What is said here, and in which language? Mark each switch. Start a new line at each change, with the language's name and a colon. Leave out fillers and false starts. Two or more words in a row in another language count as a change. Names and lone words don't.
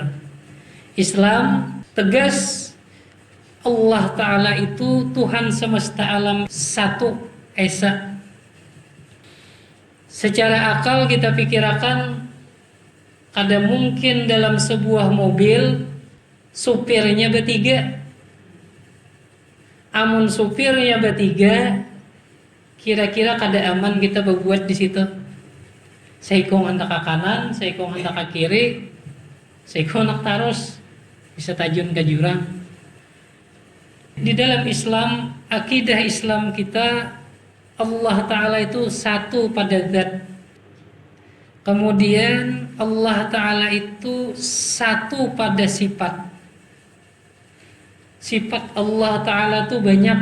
Indonesian: Islam tegas Allah Ta'ala itu Tuhan semesta alam satu, esa. Secara akal kita pikirkan, ada mungkin dalam sebuah mobil supirnya bertiga.
Banjar: Amun supirnya bertiga, kira-kira kada aman kita berbuat di situ. Seikong hendak ke kanan, seikong hendak ke kiri, seikong hendak tarus. bisa tajun ke jurang.
Indonesian: Di dalam Islam, akidah Islam kita, Allah Ta'ala itu satu pada zat. Kemudian Allah Ta'ala itu satu pada sifat. Sifat Allah Ta'ala itu banyak.